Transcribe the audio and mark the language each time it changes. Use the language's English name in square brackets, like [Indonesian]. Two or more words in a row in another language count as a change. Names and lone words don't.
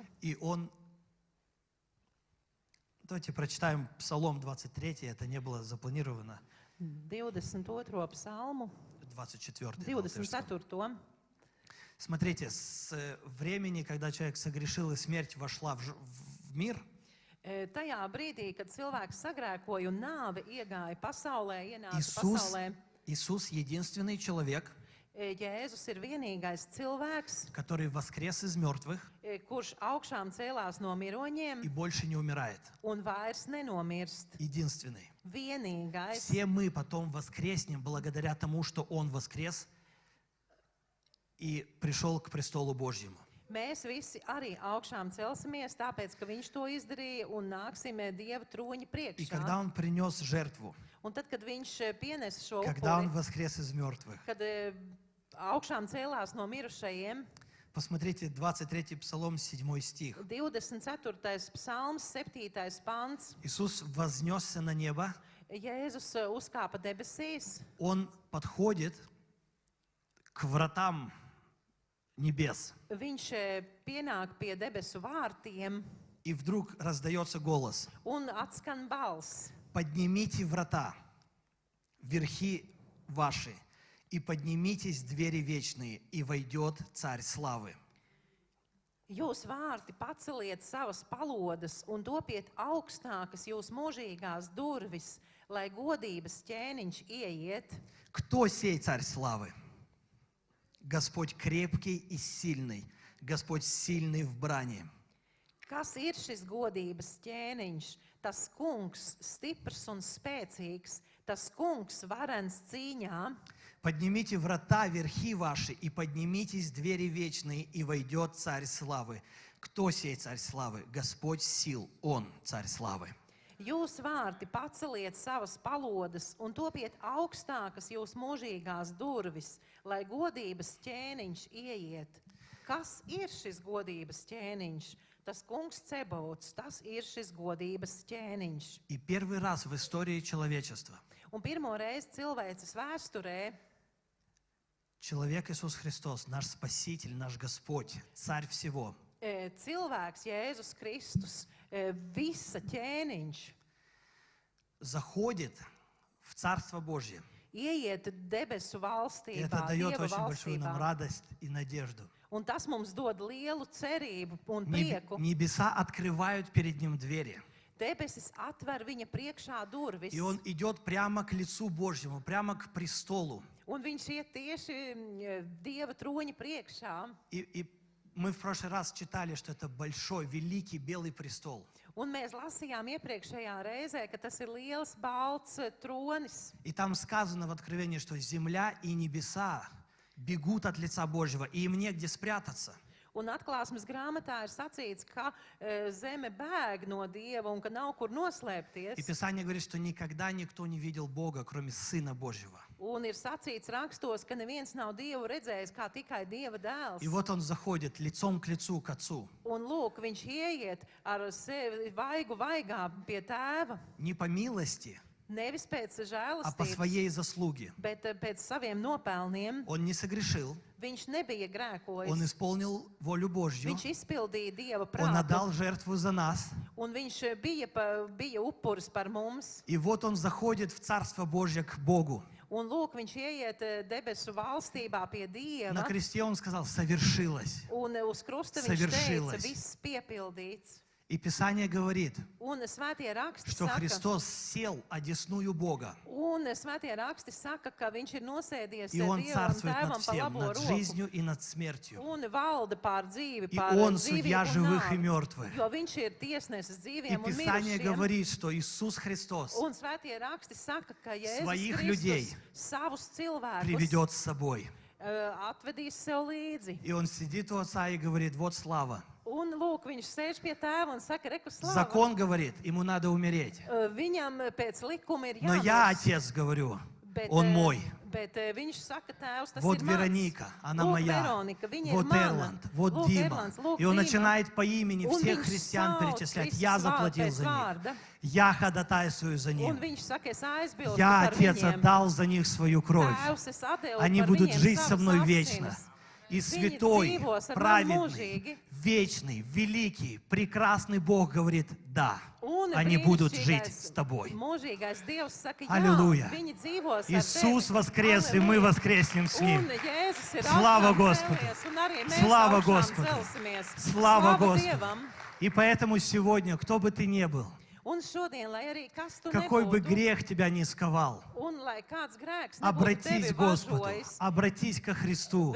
[Russian] И Он... Давайте прочитаем Псалом 23, это не было запланировано. [Latvian] 22. psalmu, 24. 24. [Russian] Смотрите, с времени, когда человек согрешил и смерть вошла в мир, [Latvian] Tajā brīdī, kad cilvēks sagrēkoja un nāve iegāja pasaulē, ienāca Иисус, pasaulē, [Russian] Иисус единственный человек, [Latvian] Jēzus ir vienīgais cilvēks, [Russian] который воскрес из мертвых [Latvian] kurš augšām cēlās no miroņiem [Russian] и больше не умирает. [Latvian] un vairs nenomirst. [Russian] Единственный. [Latvian] Vienīgais. [Russian] Все мы потом воскреснем благодаря тому, что Он воскрес и пришел к престолу Божьему. [Latvian] Mēs visi arī augšām celsimies, tāpēc, ka viņš to izdarīja un nāksim Dieva troņa [Russian] И когда [Latvian] priekšā. [Russian] Он принес жертву, [Latvian] Un tad, kad viņš pienesa šo [Russian] когда Он [Latvian] upuri, [Russian] воскрес из мертвых, [Latvian] kad augšām cēlās no mirušajiem, [Russian] посмотрите, 23 Псалом, 7 стих. 24. [Latvian] psalms, 7. pants. [Russian] Иисус вознесся на небо, [Latvian] Jēzus uzkāpa debesīs, [Russian] Он подходит к вратам небес, [Latvian] viņš pienāk pie debesu vārtiem [Russian] и вдруг раздается голос: [Latvian] un atskan balss. [Russian] «Поднимите врата, верхи ваши, и поднимитесь двери вечные, и войдет Царь славы». [Latvian] Jūs vārti paceliet savas palodas un topiet augstākas jūs mūžīgās durvis, lai godības ķēniņš ieiet. [Russian] Кто сей Царь славы? Господь крепкий и сильный, Господь сильный в брани. [Latvian] Kas ir šis godības ķēniņš? Tas kungs stiprs un spēcīgs, tas kungs varens cīņā. [Russian] Поднимите врата, верхи ваши, и поднимитесь двери вечные, и войдет Царь славы. Кто сей Царь славы? Господь сил, Он Царь славы. [Latvian] Jūs vārti paceliet savas palodas un topiet augstākas jūs mūžīgās durvis, lai godības ķēniņš ieiet. Kas ir šis godības ķēniņš? Tas kungs Cebauts, tas ir šis godības ķēniņš. [Russian] И первый раз в истории человечества [Latvian] Un pirmo reizi cilvēces vēsturē [Russian] человек Иисус Христос, наш Спаситель, наш Господь, Царь всего, [Latvian] cilvēks Jēzus Kristus, visa ķēniņš, [Russian] заходит в Царство Божье. [Latvian] ieiet debesu [Russian] И это [Latvian] valstībā, [Russian] дает [Latvian] Dieva [Russian] очень большую нам [Latvian] valstībā. [Russian] радость и надежду. [Latvian] Un tas mums dod lielu cerību un prieku. [Russian] Небеса открывают перед Ним двери. [Latvian] Debesis atver viņa priekšā durvis, [Russian] И Он идет прямо к лицу Божьему, прямо к престолу. [Latvian] un viņš iet tieši Dieva troņa priekšā. [Russian] И мы в прошлый раз читали, что это большой, великий белый престол. [Latvian] Un mēs lasījām iepriekšējā reizē, ka tas ir liels, balts tronis. [Russian] И там сказано в Откровении, что земля и небеса бегут от лица Божьего, и им негде спрятаться. [Latvian] Un atklāsmes grāmatā ir sacīts, ka zeme bēg no Dieva un ka nav kur [Russian] И [Latvian] noslēpties. [Russian] Писание говорит, что никогда никто не видел Бога, кроме Сына Божьего. [Latvian] Un ir sacīts rakstos, ka neviens nav Dievu redzējis kā tikai Dieva dēls. [Russian] И вот Он заходит лицом к лицу, к Отцу. [Latvian] Un lūk, viņš ieiet ar sevi vaigu vaigā pie tēva. [Russian] Не по милости, [Latvian] Nevis pēc [Russian] а по [Latvian] žēlastības, [Russian] своей заслуге. [Latvian] bet pēc saviem nopelniem. [Russian] Он не согрешил, [Latvian] Viņš nebija [Russian] Он [Latvian] grēkojis. [Russian] исполнил волю Божью, [Latvian] Viņš izpildīja Dieva [Russian] Он [Latvian] prātu. [Russian] отдал жертву за нас. [Latvian] Un viņš bija upuris par mums. [Russian] И вот Он заходит в Царство Божье к Богу. [Latvian] Un lūk, viņš ieiet debesu valstībā pie [Russian] На [Latvian] Dieva. [Russian] кресте Он сказал: совершилось. [Latvian] Un uz krusta viņš [Russian] Совершилось. [Latvian] teica, viss piepildīts. [Russian] И Писание говорит, [Latvian] Un svētie raksti [Russian] что [Latvian] saka, [Russian] Христос сел одесную Бога. [Latvian] un svētie raksti saka, ka viņš ir nosēdies [Russian] И Он [Latvian] Dievam un [Russian] царствует над [Latvian] Tēvam pa [Russian] всем, [Latvian] labo [Russian] над [Latvian] roku. [Russian] жизнью и над смертью. [Latvian] Un valda pār dzīvi, [Russian] И [Latvian] pār [Russian] Он судья [Latvian] dzīvību un [Russian] живых и [Latvian] nāvi. [Russian] мертвых. [Latvian] Jo viņš ir tiesnesis [Russian] И [Latvian] dzīviem un [Russian] Писание [Latvian] mirušiem. [Russian] говорит, что Иисус Христос [Latvian] Un svētie raksti saka, ka Jēzus [Russian] Своих [Latvian] Kristus [Russian] людей [Latvian] savus cilvēkus [Russian] приведет с собой. [Latvian] atvedīs sev līdzi. [Russian] И Он сидит у Отца и говорит: вот слава. [Latvian] Un lūk, viņš sēž pie tēva un saka, reku slāva. [Russian] Закон говорит, ему надо умереть. [Latvian] Viņam pēc likuma ir [Russian] Но я, [Latvian] jāmirs. [Russian] Отец, говорю, [Latvian] Bet, [Russian] Он мой. [Latvian] Bet viņš saka, tēvs, tas [Russian] Вот [Latvian] ir mans. [Russian] Вероника, она [Latvian] Lūk, [Russian] моя. [Latvian] Veronika, viņa [Russian] Вот [Latvian] ir mana. [Russian] Эрланд, вот [Latvian] Lūk, [Russian] Дима. [Latvian] Erlands, lūk, [Russian] И он [Latvian] Dima. [Russian] начинает по имени [Latvian] Un [Russian] всех [Latvian] viņš [Russian] христиан [Latvian] sauc [Russian] перечислять. [Latvian] visus [Russian] Я [Latvian] vārdu [Russian] заплатил [Latvian] pēc [Russian] за них. [Latvian] vārda. [Russian] Я ходатайствую за [Latvian] Un [Russian] них. [Latvian] viņš saka, es aizbilstu [Russian] Я, [Latvian] par [Russian] Отец, [Latvian] viņiem. [Russian] отдал за них свою кровь. [Latvian] Tēvs, es atdevu [Russian] Они [Latvian] par [Russian] будут [Latvian] viņiem [Russian] жить со [Latvian] savas [Russian] мной [Latvian] asinis. [Russian] вечно. И [Latvian] Viņi [Russian] святой, [Latvian] dzīvos ar mani [Russian] праведный, [Latvian] mūžīgi. [Russian] вечный, великий, прекрасный Бог говорит: да, [Latvian] Un [Russian] они будут [Latvian] brīnišķīgais, [Russian] жить с тобой. [Latvian] Mūžīgais Dievs saka, jā, [Russian] Аллилуйя. [Latvian] viņi dzīvos ar [Russian] Иисус [Latvian] tevi. [Russian] воскрес, и мы [Latvian] Halleluja. [Russian] воскреснем с Ним. [Latvian] Un Jēzus ir [Russian] Slava [Latvian] augšām [Russian] Господу. [Latvian] cēlies, un arī mēs [Russian] Slava [Latvian] augšām [Russian] Господу. [Latvian] celsimies. [Russian] Слава [Latvian] Slava [Russian] Господу! [Latvian] Dievam. [Russian] И поэтому сегодня, кто бы ты ни был, [Latvian] Un šodien, lai arī kas tu [Russian] какой бы [Latvian] nebūtu, [Russian] грех тебя ни сковал, [Latvian] un lai kāds grēks nebūtu [Russian] обратись [Latvian] tevi [Russian] к Господу, [Latvian] važojis, [Russian] обратись ко Христу.